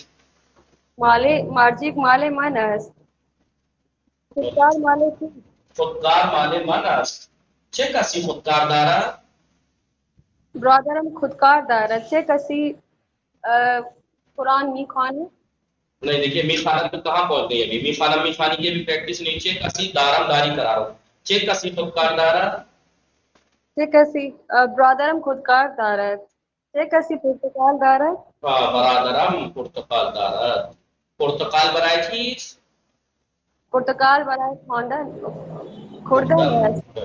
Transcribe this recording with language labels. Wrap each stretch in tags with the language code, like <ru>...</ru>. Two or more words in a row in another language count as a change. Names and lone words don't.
<fa>ماجیک مال من است. خودکار مال کیست؟ خودکار مال من است. چه کسی خودکار دارد؟ برادرم خودکار دارد. چه کسی قرآن میخواند؟</fa> <ur>نہیں دیکھیے میخواند تو کہاں پہنچ گئی ابھی. میخوانی کی بھی پریکٹس نہیں.</ur> <fa>چه کسی دارم داری</fa> <ur>کرا رہا ہوں.</ur> <fa>چه کسی خودکار دارد؟ چه کسی برادرم خودکار دارد. چه کسی پرتقال دارد؟ برادرم پرتقال دارد. پرتقال برای چیست؟ پرتقال برای خوردن است.</fa>